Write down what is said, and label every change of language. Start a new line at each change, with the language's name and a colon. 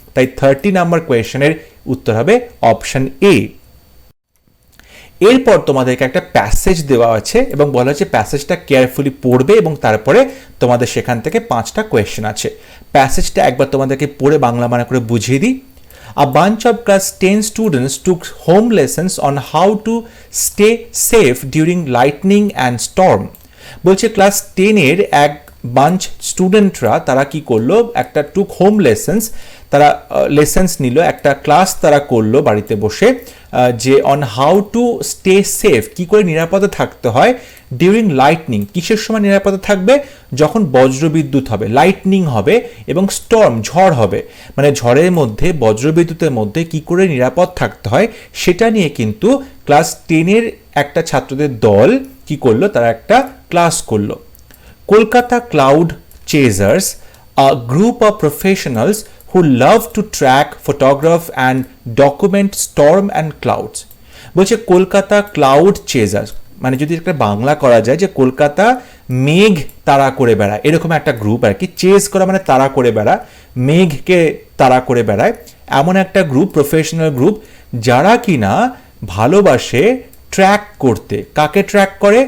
Bangla: তাই 30 নাম্বার কোয়েশ্চেনের উত্তর হবে অপশন এ। এরপর তোমাদেরকে একটা প্যাসেজ দেওয়া আছে এবং বলা হচ্ছে প্যাসেজটা কেয়ারফুলি পড়বে এবং তারপরে তোমাদের সেখান থেকে 5টা কোয়েশ্চেন আছে। প্যাসেজটা একবার তোমাদেরকে পড়ে বাংলা মানে করে বুঝিয়ে দিই।
English: A bunch of class 10 students took home lessons on how to stay safe during lightning and storm.
Bangla: বলছে ক্লাস 10-এর এক বাঞ্চ স্টুডেন্টরা তারা কি করলো, একটা
English: took home lessons,
Bangla: তারা লেসেন্স নিল, একটা ক্লাস তারা করলো বাড়িতে বসে, যে
English: on how to stay safe,
Bangla: কি করে নিরাপদে থাকতে হয়, ডিউরিং লাইটনিং, কিসের সময় নিরাপদে থাকবে, যখন বজ্রবিদ্যুৎ হবে, লাইটনিং হবে, এবং স্টর্ম, ঝড় হবে, মানে ঝড়ের মধ্যে বজ্রবিদ্যুতের মধ্যে কি করে নিরাপদ থাকতে হয়, সেটা নিয়ে কিন্তু ক্লাস 10-এর একটা ছাত্রদের দল কি করলো, তারা একটা ক্লাস করলো।
English: Kolkata cloud chasers, a group of professionals who love to track, photograph and document storm and clouds.
Bangla: বলছে কলকাতা ক্লাউড চেজার্স, মানে যদি একটা বাংলা করা যায় যে কলকাতা মেঘ তাড়া করে বেড়ায়, এরকম একটা গ্রুপ আর কি। চেজ করা মানে তাড়া করে বেড়া, মেঘকে তাড়া করে বেড়ায়, এমন একটা গ্রুপ, প্রফেশনাল গ্রুপ, যারা কিনা ভালোবাসে ট্র্যাক করতে। কাকে ট্র্যাক করে?